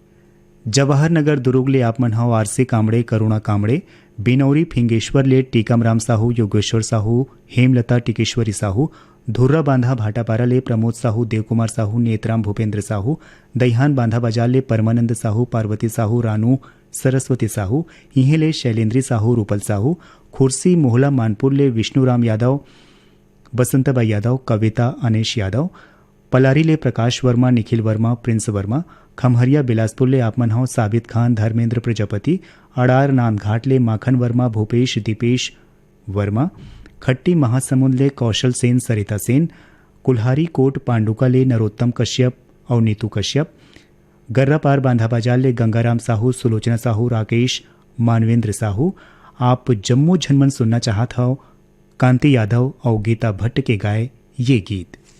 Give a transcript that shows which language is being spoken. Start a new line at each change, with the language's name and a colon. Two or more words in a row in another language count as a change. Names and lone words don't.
Chhattisgarhi: जवाहर नगर दुर्ग ले आप मन हव आरसी कामड़े, करुणा कामड़े, बिनौरी फिंगेश्वर ले टीकमराम साहू, योगेश्वर साहू, हेमलता टिकेश्वरी साहू, धुर्रा बांधा भाटापारा ले प्रमोद साहू, देवकुमार साहू, नेतराम भूपेंद्र साहू, दहिहान बांधा बाजार ले परमानंद साहू, पार्वती साहू, रानू सरस्वती साहू, इहे ले शैलेंद्री साहू, रूपल साहू, खुर्सी मोहला मानपुर ले विष्णुराम यादव, बसंतबाई यादव, कविता अनेश यादव, पलारी ले प्रकाश वर्मा, निखिल वर्मा, प्रिंस वर्मा, खमहरिया बिलासपुर ले आपमन हव साबित खान, धर्मेंद्र प्रजापति, अड़ार नांदघाट ले माखन वर्मा, भूपेश दीपेश वर्मा, खट्टी महासमुंद ले कौशल सेन, सरिता सेन, कुल्हारी कोट पांडुका ले नरोत्तम कश्यप और नीतू कश्यप, गर्रा पार बांधा बाजार ले गंगाराम साहू, सुलोचना साहू, राकेश मानवेंद्र साहू। आप जम्मू झनमन सुनना चाहत हव कांति यादव और गीता भट्ट के गाए ये गीत।